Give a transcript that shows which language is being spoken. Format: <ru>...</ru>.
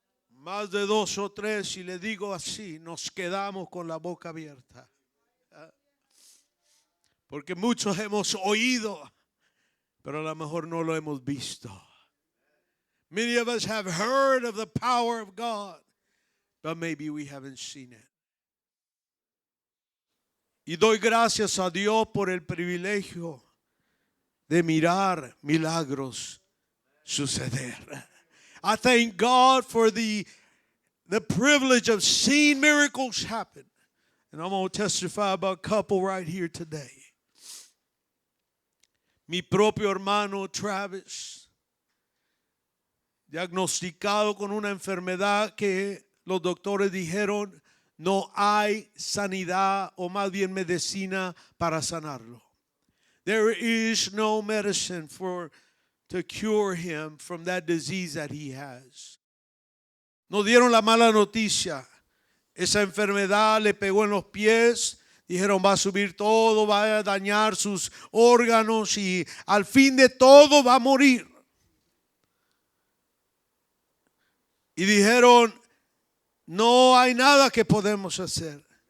<es>Más de 2 o 3, y le digo así, nos quedamos con la boca abierta. Porque muchos hemos oído, pero a lo mejor no lo hemos visto.</es> <en>Many of us have heard of the power of God, but maybe we haven't seen it.</en> <es>Y doy gracias a Dios por el privilegio de mirar milagros suceder.</es> <en>I thank God for the privilege of seeing miracles happen. And I'm going to testify about a couple right here today.</en> <es>Mi propio hermano Travis, diagnosticado con una enfermedad que los doctores dijeron no hay sanidad o más bien medicina para sanarlo.</es> <en>There is no medicine to cure him from that disease that he has.</en> <es>Nos dieron la mala noticia. Esa enfermedad le pegó en los pies. Dijeron va a subir todo, va a dañar sus órganos y al fin de todo va a morir. Y dijeron no hay nada que podemos hacer.</es>